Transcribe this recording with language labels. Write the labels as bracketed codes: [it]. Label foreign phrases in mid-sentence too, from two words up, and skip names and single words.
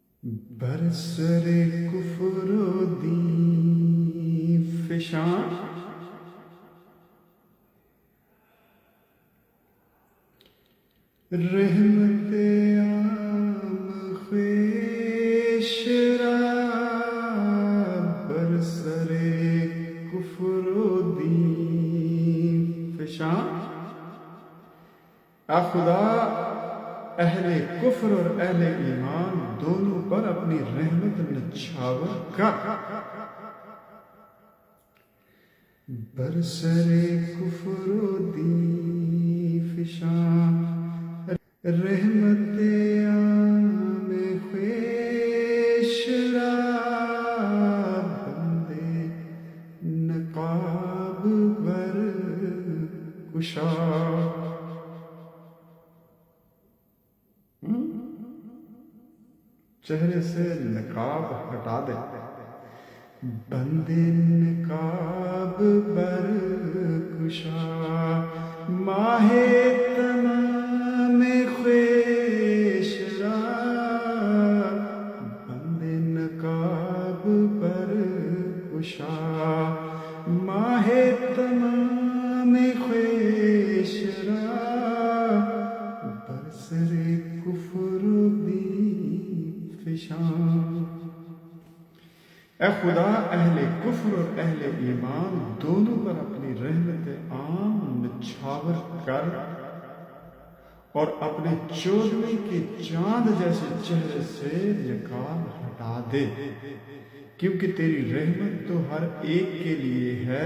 [fa] برسر کفر و دین فشاں رحمت عام خویش را برسر کفر و دین فشاں۔ [ur] اے خدا اہل کفر اور اہل ایمان دونوں پر اپنی رحمت نچھاور کر۔ [fa] برسر کفر و دین فشاں رحمت عام خویش را بندے نقاب بر کشا۔ [ur] چہرے سے نقاب ہٹا دے، [fa] بندے نقاب بر کشا۔ ماہ تمام خویش را بندے نقاب بر کشا۔ ماہ تمام خویش را برسر کفر و دین فشاں۔ [ur] اے خدا اہل کفر اور اہل ایمان دونوں پر اپنی رحمت عام نچھاور کر اور اپنے چودھویں کے چاند جیسے چہرے سے نقاب ہٹا دے، کیونکہ تیری رحمت تو ہر ایک کے لیے ہے۔